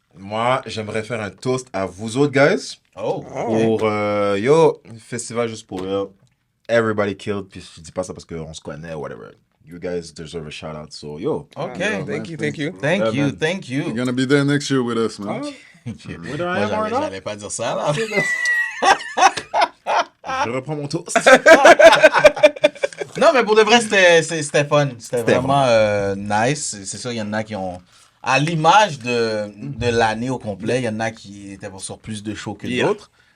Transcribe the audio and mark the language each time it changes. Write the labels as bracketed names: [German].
[French] Moi, j'aimerais faire un toast à vous autres, guys. Oh. Pour, yo, festival juste pour rire. [English] Everybody killed. [French] Puis je dis pas ça parce qu'on se connaît, whatever. [English] You guys deserve a shout out. So, yo. OK. Thank you. Thank Yeah, you. man. Thank you. You're gonna be there next year with us, man. [French] Moi, j'allais pas dire ça, là. Je reprends mon toast. Non, mais pour de vrai, c'était fun. C'était vraiment nice. C'est sûr, il y en a qui ont... À l'image de l'année au complet, il y en a qui étaient sur plus de shows que d'autres.